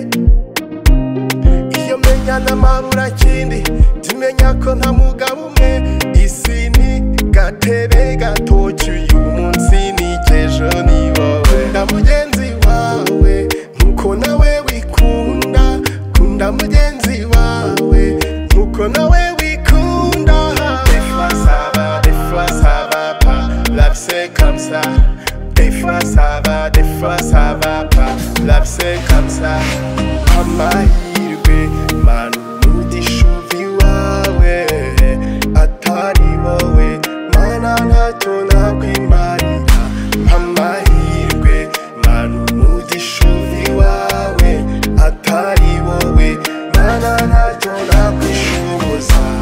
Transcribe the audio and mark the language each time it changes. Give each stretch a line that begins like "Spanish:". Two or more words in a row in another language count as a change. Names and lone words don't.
Kinyarwanda: Iyo menya n'amabura kindi, timenya ko nta mugabo umwe. Isi ni gatebe gatoki, uyu munsi n'icyejo ni wowe. Kunda mugenzi wawe nk'uko nawe wikunda, kunda mugenzi wawe nk'uko nawe wikunda.
French: Des fois ça va, des fois ça va pas, la vie c'est comme ça. Des fois ça va, des fois ça va pas, la vie c'est comme ça.
Kinyarwanda: Amahirwe, manu umugisha iwawe, atari wowe, mana ntacyo nakwimarira. Amahirwe, manu umugisha iwawe, atari wowe, mana ntacyo nakwishoboza.